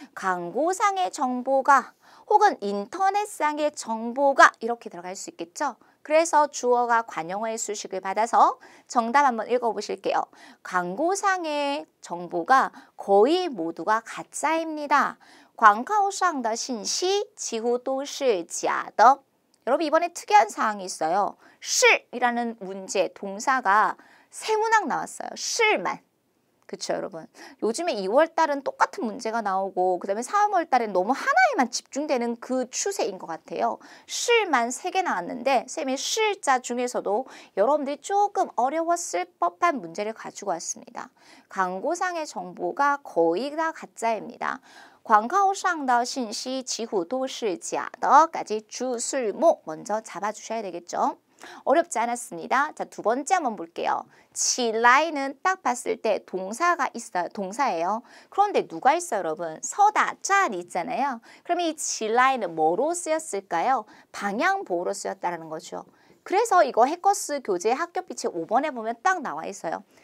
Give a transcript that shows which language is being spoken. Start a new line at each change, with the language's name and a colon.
Korean: 광고상의 정보가 혹은 인터넷상의 정보가 이렇게 들어갈 수 있겠죠. 그래서 주어가 관용어의 수식을 받아서 정답 한번 읽어보실게요. 광고상의 정보가 거의 모두가 가짜입니다.
Chinese: 广告上的信息几乎都是假的.
Korean: 여러분 이번에 특이한 사항이 있어요. 是이라는 문제, 동사가 세 문항 나왔어요. 是만. 그쵸 여러분. 요즘에 2월달은 똑같은 문제가 나오고 그 다음에 3월달엔 너무 하나에만 집중되는 그 추세인 것 같아요. 실만 3개 나왔는데 쌤이 실자 중에서도 여러분들이 조금 어려웠을 법한 문제를 가지고 왔습니다. 광고상의 정보가 거의 다 가짜입니다.
Chinese: 广告上的信息几乎都是假的
Korean: 까지 주술목 먼저 잡아주셔야 되겠죠. 어렵지 않았습니다. 자, 두 번째 한번 볼게요. 치라이는 딱 봤을 때 동사가 있어요. 동사예요. 그런데 누가 있어요, 여러분? 서다, 짠이 있잖아요. 그러면 이 치라이는 뭐로 쓰였을까요? 방향보호로 쓰였다는 거죠. 그래서 이거 해커스 교재 학교피치 5번에 보면 딱 나와 있어요.